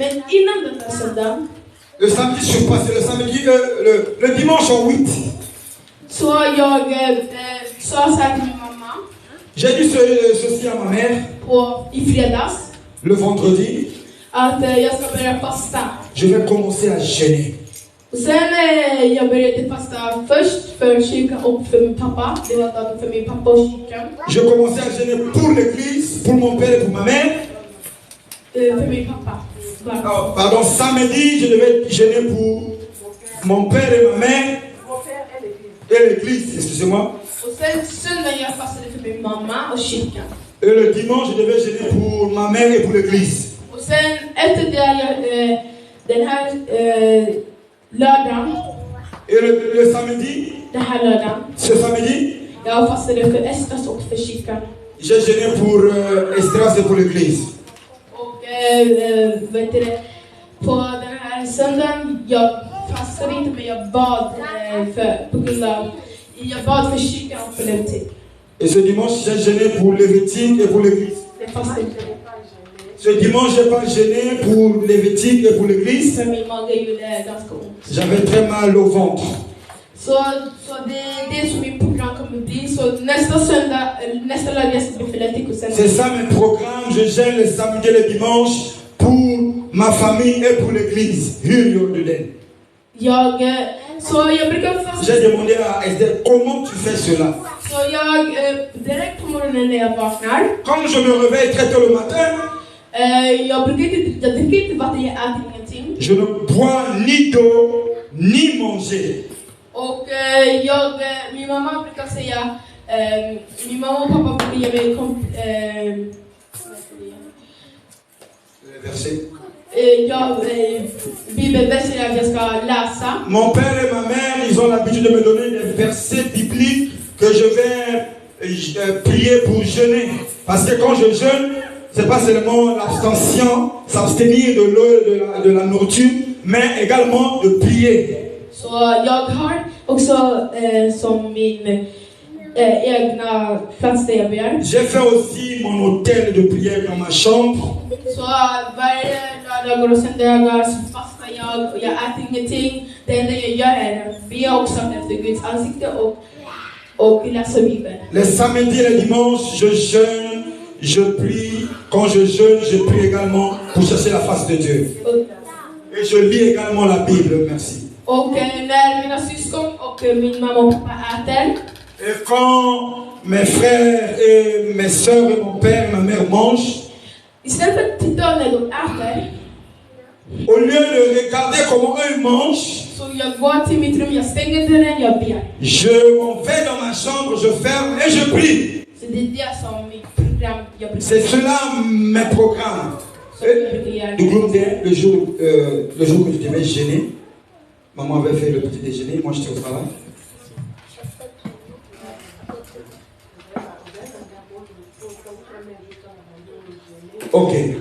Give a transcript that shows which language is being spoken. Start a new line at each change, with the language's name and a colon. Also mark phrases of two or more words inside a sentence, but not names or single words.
French: Le samedi surpassé, le dimanche en 8. J'ai dit ceci à ma mère. Le vendredi, je vais commencer à jeûner.
Swedish: Jag började fasta först för kyrkan och för min pappa. Det var dagen för min pappa och kyrkan.
French: Je commençais à jeûner pour l'église, pour mon père et pour ma mère.
Swedish: För min pappa.
French: Pardon, samedi, je devais jeûner pour mon père et ma mère et l'église, excusez-moi.
Swedish: Och sen söndagen jag fastade för min mamma och kyrkan.
French: Et le dimanche, je devais jeûner pour ma mère et pour l'église.
Swedish: Och sen efter det den här lördagen.
French: Et le samedi,
Swedish: Den här lördagen.
French: ce samedi,
Swedish: Jag fastade för Estras och för kyrkan.
French: j'ai jeûné pour Estras et pour l'église.
Swedish: Och vet du, på den här söndagen, jag fastade inte men jag bad på grund av jag bad för kyrkan och för Levitik.
French: Et ce dimanche, j'ai jeûné pour Lévitique et pour l'église.
Swedish: Det fastade inte.
French: Ce dimanche, j'ai pas jeûné pour Lévitique et pour l'église.
Swedish: För min mage gjorde ganska ont.
French: J'avais très mal au ventre.
Swedish: Så det som min program kommer bli. Så nästa söndag, nästa lördag jag ska bli för Levitik och sen.
French: C'est ça mes programmes. Je jeûne le samedi et le dimanche pour ma famille et pour l'église.
Swedish: Jag brukar fasta.
French: J'ai demandé à Esther, comment tu fais cela?
Swedish: Så jag direkt på morgonen när jag vaknar.
French: Quand je me réveille très tôt le matin,
Swedish: jag dricker inte vatten, jag äter ingenting.
French: je ne bois ni d'eau ni manger.
Swedish: Och min mamma brukar säga, min mamma och pappa brukar ge mig bibelverser att jag ska läsa.
French: Mon père et ma mère, ils ont l'habitude de me donner des versets bibliques que je vais prier pour jeûner. Parce que quand je jeûne, c'est pas seulement l'abstention, s'abstenir de l'eau, de la nourriture, mais également de prier.
Swedish: Så jag har också som min egna plats där jag ber.
French: J'ai fait aussi mon hôtel de prière dans ma chambre.
Swedish: Så varje lördagar och söndagar så fastar jag och jag äter ingenting. Det enda jag gör är att be och samla efter Guds ansikte och läsa Bibeln.
French: Les samedis et les dimanches, je jeûne, je prie. Quand je jeûne, je prie également pour chercher la face de Dieu. Et je lis également la Bible, merci.
Swedish: Och när mina syskon och min mamma och pappa äter.
French: Et quand mes frères et mes soeurs et mon père et ma mère mangent,
Swedish: Istället för att titta när de äter.
French: Au lieu de regarder comment eux mangent,
Swedish: Så jag går till mitt rum, jag stänger dörren, jag ber.
French: je m'en vais dans ma chambre, je ferme et je prie.
Swedish: Så det är det som mitt program jag brukar.
French: C'est cela mes programmes. Du groupe le jour que je devais jeûner, maman avait fait le petit déjeuner, moi j'étais au travail. Ok.